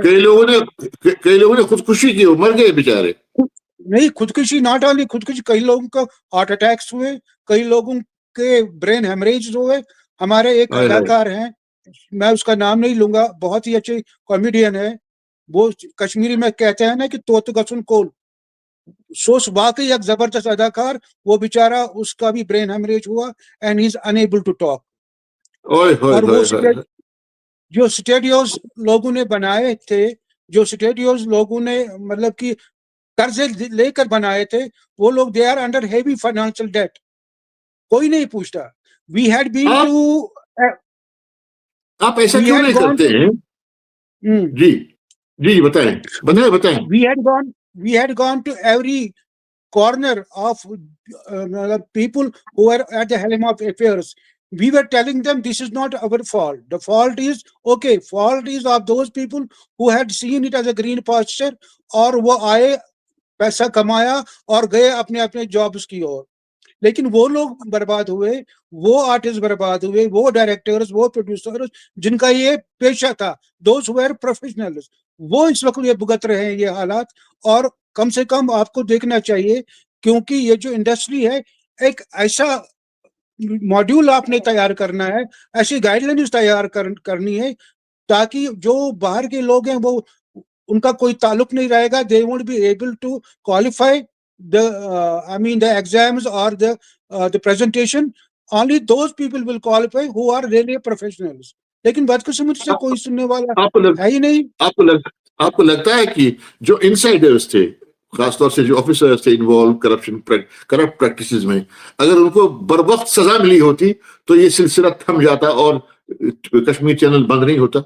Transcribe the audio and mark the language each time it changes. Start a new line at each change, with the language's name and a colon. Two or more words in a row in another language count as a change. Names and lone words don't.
Urdu: کئی لوگوں نے خودکشی کی، وہ مر گئے بیچارے. نہیں، خودکشی
English: not only
Urdu: خودکشی، کئی لوگوں کو
English: heart attacks
Urdu: ہوئے، کئی لوگوں کے
English: brain hemorrhage
Urdu: हुए। ہمارے ایک हाय हाय। اداکار ہیں، میں اس کا نام نہیں لوں گا، بہت ہی اچھے کامیڈین ہے. وہ کشمیری میں کہتے ہیں نا کہ
Kashmiri: توت گسن کول,
Urdu: سوچ واقعی ایک زبردست اداکار. وہ بیچارا، اس کا بھی
English: brain hemorrhage
Urdu: हुआ
English: and he is unable to talk. ओए होए
Urdu: اور وہ होए होए। جو اسٹوڈیوز لوگوں نے بنائے تھے، جو اسٹوڈیوز لوگوں نے مطلب کہ قرضے لے کر بنائے تھے، وہ لوگ
English: they are under heavy financial debt.
Urdu: کوئی نہیں پوچھتا.
English: we had been
Urdu: आप
English: टू
Urdu: آپ ایسا
English: वी
Urdu: क्यों
English: हैड
Urdu: नहीं
English: गॉन
Urdu: करते
English: टू
Urdu: ہیں؟ جی، جی بتائیں، بتائیں، بتائیں.
English: we had gone to every corner of people who are at the helm of affairs. We were telling them this is not our fault. The fault is fault is of those people who had seen it as a green pasture,
Urdu: اور وہ آئے، پیسہ کمایا اور گئے اپنے اپنے جابز کی اور. لیکن وہ لوگ برباد ہوئے، وہ آرٹسٹ برباد ہوئے، وہ ڈائریکٹرز، وہ پروڈیوسرز جن کا یہ پیشہ تھا,
English: those were professionals,
Urdu: وہ اس وقت یہ بھگت رہے ہیں یہ حالات. اور کم سے کم آپ کو دیکھنا چاہیے، کیونکہ یہ جو انڈسٹری ہے، ایک ایسا ماڈیول آپ نے تیار کرنا ہے، ایسی گائیڈلائنز تیار کرنی ہے، تاکہ جو باہر کے لوگ ہیں وہ، ان کا کوئی تعلق نہیں رہے گا.
English: they won't be able to qualify the I mean the exams or the presentation. Only those people will qualify who are really professionals.
Urdu: لیکن بدقسمتی سے کوئی سننے والا آپ کو لگ, ہے ہی نہیں. آپ کو لگ، آپ کو لگتا ہے کہ جو انسائیڈرز تھے، خاص طور سے جو آفیسرز تھے
English: involve corrupt practices
Urdu: میں، اگر ان کو بروقت سزا ملی ہوتی تو یہ سلسلہ تھم جاتا اور کشمیر چینل بند نہیں ہوتا?